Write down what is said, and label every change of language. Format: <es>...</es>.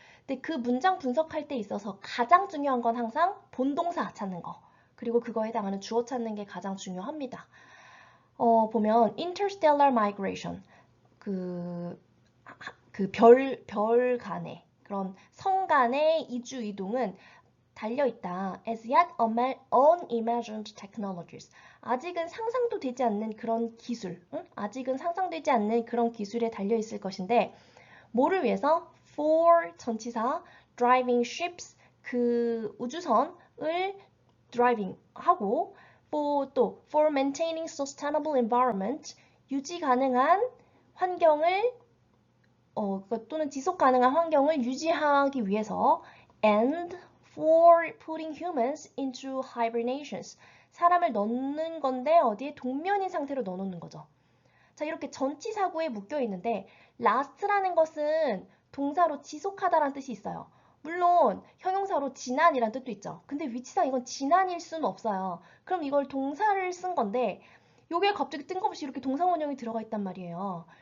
<ko>근데 그 문장 분석할 때 있어서 가장 중요한 건 항상 본동사 찾는 거. 그리고 그거에 해당하는 주어 찾는 게 가장 중요합니다. 보면</ko> <en>interstellar migration,</en> <ko>그 별 간의 그런 성 간의 이주 이동은 달려있다.</ko> <en>As yet unimagined technologies.</en> <ko>아직은 상상도 되지 않는 그런 기술, 아직은 상상되지 않는 그런 기술에 달려있을 것인데 뭐를 위해서? For 전치사,</ko> <en>driving ships,</en> <ko>그 우주선을 driving 하고</ko> <en>for maintaining sustainable environment, 유지 가능한 환경을 또는 지속 가능한 환경을 유지하기 위해서 and for putting humans into hibernations.</en> <ko>사람을 넣는 건데 어디에 동면인 상태로 넣어놓는 거죠. 자, 이렇게 전치사구에 묶여 있는데 last라는 것은 동사로 지속하다라는 뜻이 있어요. 물론 형용사로 지난이란 뜻도 있죠. 근데 위치상 이건 지난일 수는 없어요. 그럼 이걸 동사를 쓴 건데 요게 갑자기 뜬금없이 이렇게 동사 원형이 들어가 있단 말이에요.</ko>